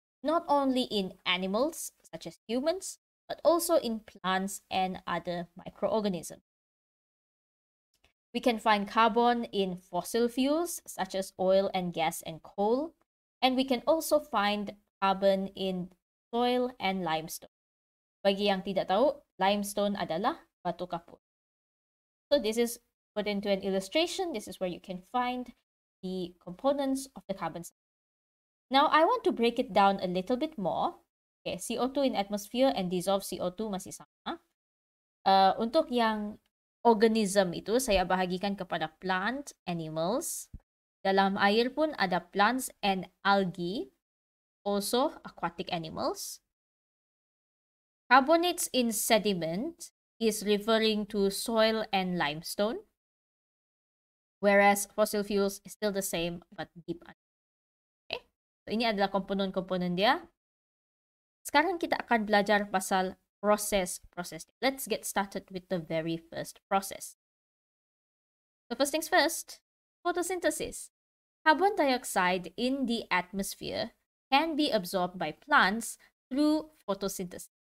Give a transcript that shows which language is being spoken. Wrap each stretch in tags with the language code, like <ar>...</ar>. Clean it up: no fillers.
<en>Not only in animals, such as humans, but also in plants and other microorganisms. We can find carbon in fossil fuels, such as oil and gas and coal. And we can also find carbon in soil and limestone.</en> <ms>Bagi yang tidak tahu, limestone adalah batu kapur.</ms> <en>So this is put into an illustration. This is where you can find the components of the carbon cycle. Now, I want to break it down a little bit more. Okay, CO2 in atmosphere and dissolved CO2</en> <ms>masih sama. Untuk yang organism itu, saya bahagikan kepada plant, animals. Dalam air pun ada</ms> <en>plants and algae, also aquatic animals. Carbonates in sediment is referring to soil and limestone, whereas fossil fuels is still the same but deep under.</en> <ms>Okay, so ini adalah komponen-komponen dia. Sekarang kita akan belajar pasal proses.</ms> <en>Let's get started with the very first process. So first things first, photosynthesis. Carbon dioxide in the atmosphere can be absorbed by plants through photosynthesis.</en>